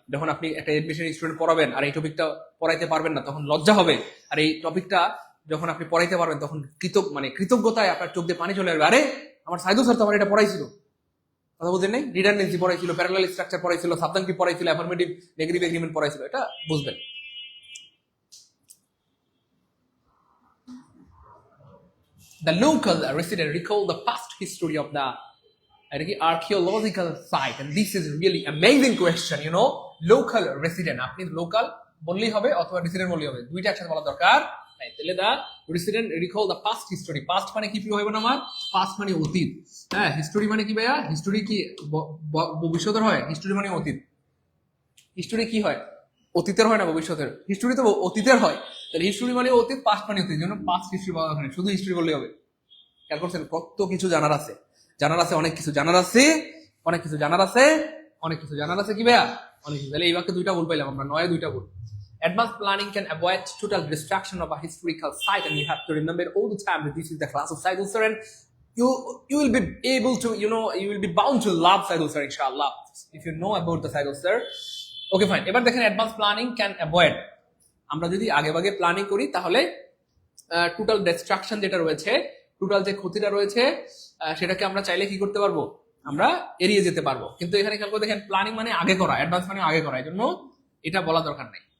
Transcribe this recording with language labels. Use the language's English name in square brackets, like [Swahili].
[Bangla] যখন আপনি একটা এডমিশন স্টুডেন্ট পড়াবেন আর এই টপিকটা পড়াইতে পারবেন না তখন লজ্জা হবে, আর এই টপিকটা যখন আপনি পড়াইতে পারবেন তখন কৃতজ্ঞতায় আপনার চোখ দিয়ে পানি চলে আসবে, আরে আমার সাইদুল স্যার তো আমার এটা পড়াইছিল। কথা বুঝেন নাই? Redundancy পড়াইছিল, parallel structure পড়াইছিল, সাবধানকি পড়াইছিল, affirmative negative agreement পড়াইছিল, এটা বুঝবেন। [English] The local resident recall the past history of the archaeological site, and this is really amazing question, you know. [Bangla] Local resident, আপনি লোকাল বললেই হবে অথবা রেসিডেন্ট বললেই হবে, দুইটা একসাথে বলা দরকার। তাহলে [English] the resident recall the past history, [Bangla] past মানে কি প্রিয় হবে না আমার? পাস্ট মানে অতীত। হ্যাঁ, হিস্টোরি মানে কি ভাইয়া? হিস্টোরি কি ভবিষ্যতের হয়? হিস্টোরি মানে অতীত। হিস্টোরি কি হয়? অতীতের হয় না ভবিষ্যতের? হিস্টোরি তো অতীতের হয়। তাহলে হিস্টোরি মানে অতীত, পাস্ট মানে অতীত, জন্য পাস্ট হিস্ট্রি বলা দরকার নেই, শুধু হিস্টোরি বললেই হবে। খেয়াল করছেন কত কিছু জানার আছে, জানার আছে, অনেক কিছু জানার আছে, অনেক কিছু জানার আছে, অনেক কিছু জানার আছে কি ভাইয়া? অনেক কিছু। তাহলে এই বাক্যে দুইটা ভুল পাইলাম আমরা, নয় দুইটা ভুল। [English] Advanced planning can avoid total destruction of a historical site, and you have to remember all the time that this is the class of Saidul Sir, and you will be able to, you know, you will be bound to love Saidul Sir, inshallah, if you know about the Saidul Sir. Okay, fine. [Bangla] এবার দেখেন [English] advanced planning can avoid, [Bangla] আমরা যদি আগে ভাগে planning করি তাহলে total distraction যেটা রয়েছে, টোটাল যে ক্ষতিটা রয়েছে সেটাকে আমরা চাইলে কি করতে পারবো? আমরা এড়িয়ে যেতে পারবো। কিন্তু এখানে খেয়াল করে দেখেন, প্ল্যানিং মানে আগে করা, অ্যাডভান্স মানে আগে করা, এই জন্য এটা বলা দরকার নাই।